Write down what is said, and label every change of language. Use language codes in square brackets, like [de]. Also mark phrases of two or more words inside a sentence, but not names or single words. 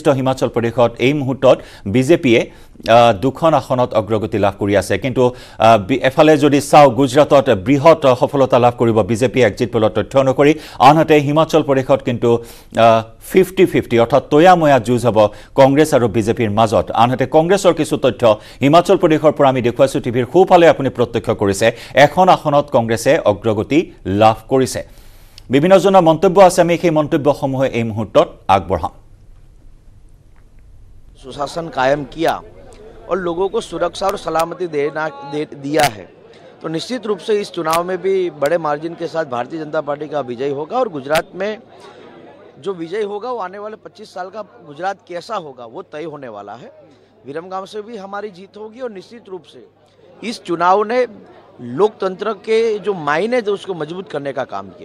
[as] হিমাচল প্ৰদেশত এই মুহূৰ্তত বিজেপিয়ে 2খন আসনত অগ্ৰগতি লাভ কৰি আছে কিন্তু এফালে যদি চাও গুজৰাটত বৃহৎ সফলতা লাভ কৰিব বিজেপি এক্সিট পোলৰ তথ্য অনুসৰি আনহাতে হিমাচল প্ৰদেশত কিন্তু 50-50 অৰ্থাৎ তয়াময়া যুঁজ হ'ব কংগ্ৰেছ আৰু বিজেপিৰ মাজত আনহাতে কংগ্ৰেছৰ কিছু তথ্য হিমাচল প্ৰদেশৰ পৰা আমি দেখুৱাইছো টিভিৰ খুফালে আপুনি প্ৰত্যক্ষ কৰিছে এখন আসনত কংগ্ৰেছে অগ্ৰগতি লাভ কৰিছে বিভিন্ন জনৰ মন্তব্য আছে আমি সেই মন্তব্যসমূহ এই মুহূৰ্তত আগবঢ়াম [hi] सुशासन कायम किया और लोगों को सुरक्षा और सलामती दिया है तो निश्चित रूप से इस चुनाव में भी बड़े मार्जिन के साथ भारतीय जनता पार्टी का विजय होगा और गुजरात में जो विजय होगा वो आने वाले 25 साल का गुजरात कैसा होगा वो तय होने वाला है विरमगांव से भी हमारी जीत होगी और निश्चित रूप से इस चुनाव ने लोकतंत्र के जो मायने थे उसको मजबूत करने का काम किया